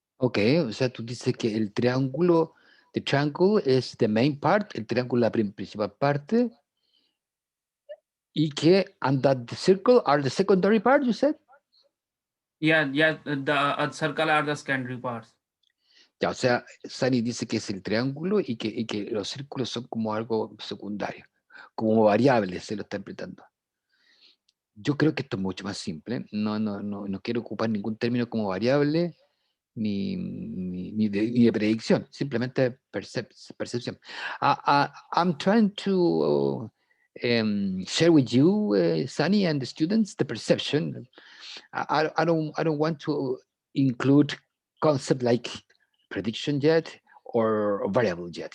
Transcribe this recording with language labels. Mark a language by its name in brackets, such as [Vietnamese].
[Spanish] Ok, o sea, tú dices que el triángulo, [English] the triangle is the main part, [Spanish] el triángulo es la principal parte, y que, [English] and that the circle are the secondary part, you said? Yeah, the circle are the secondary parts. [Spanish] Ya, o sea, Sani dice que es el triángulo y que los círculos son como algo secundario, como variables, se lo está interpretando. Yo creo que esto es mucho más simple. No quiero ocupar ningún término como variable ni de predicción, simplemente percepción. [English] I'm trying to share with you, Sunny, and the students, the perception. I don't want to include concept like prediction yet or variable yet.